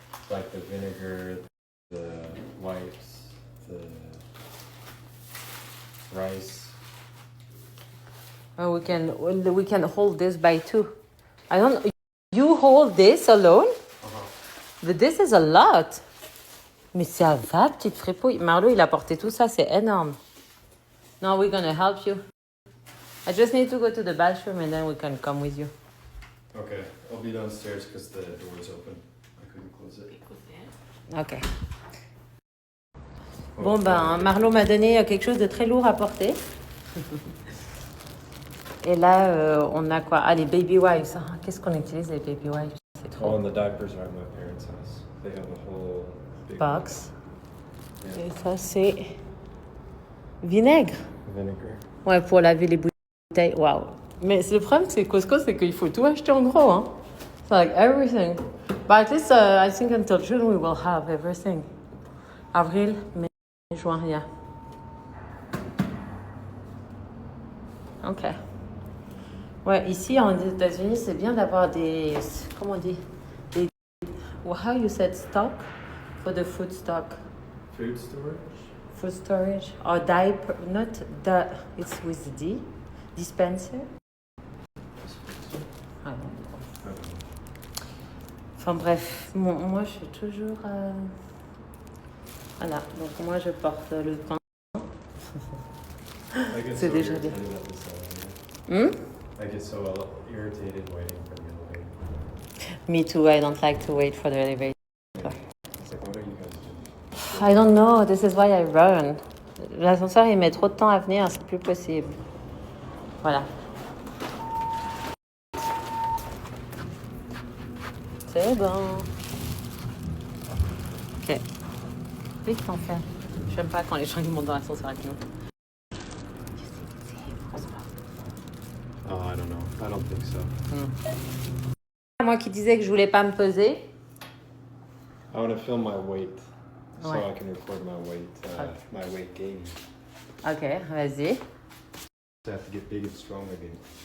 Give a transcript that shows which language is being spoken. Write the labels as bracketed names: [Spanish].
[English] Like the vinegar, the wipes, the rice. Oh, we can hold this by 2. I don't. You hold this alone, but this is a lot. [French] Mais ça va, petite fripouille. Marlo, il a porté tout ça, c'est énorme. [English] No, we're gonna help you. I just need to go to the bathroom and then we can come with you. Okay, I'll be downstairs because the door is open. I couldn't close it. Ok. [French] Bon, Marlo m'a donné quelque chose de très lourd à porter. Et là, on a quoi? Ah, les baby wipes. Ah, qu'est-ce qu'on utilise, les baby wipes? C'est trop. [English] Oh, and the diapers are at my parents' house. They have a whole big Box. Yeah. [French] Et ça, c'est vinaigre. [English] Vinegar. [French] Ouais, pour laver les bouteilles. Waouh. Mais le problème, c'est Costco, c'est qu'il faut tout acheter en gros. [English] Hein. It's like everything. But at least, I think until June, we will have everything. [French] Avril, mai, juin, yeah. Ok. Ouais, ici, aux États-Unis, c'est bien d'avoir des... Comment on dit? [English] How you said stock? For the food stock. Food storage? Food storage or diaper, not the, it's with D, dispenser. [French] Ah non. Enfin bref, moi je suis toujours... Voilà, donc moi je porte le pain. [English] I get [French] C'est [English] so [French] déjà bien. [English] irritated at this elevator. Hmm? I get so irritated waiting for the elevator. Me too, I don't like to wait for the elevator. It's like, what are you guys doing? I don't know, this is why I run. [French] L'ascenseur il met trop de temps à venir, c'est plus possible. Voilà. C'est bon. Ok. Vite t'en fais. J'aime pas quand les gens ils montent dans l'ascenseur avec nous. [English] Oh, I don't know. I don't think so. [French] Moi qui disais que je voulais pas me peser. [English] I want to film my weight so [French] Ouais. [English] I can record my weight gain. [French] Ok, vas-y. [English] I have to get big and strong again.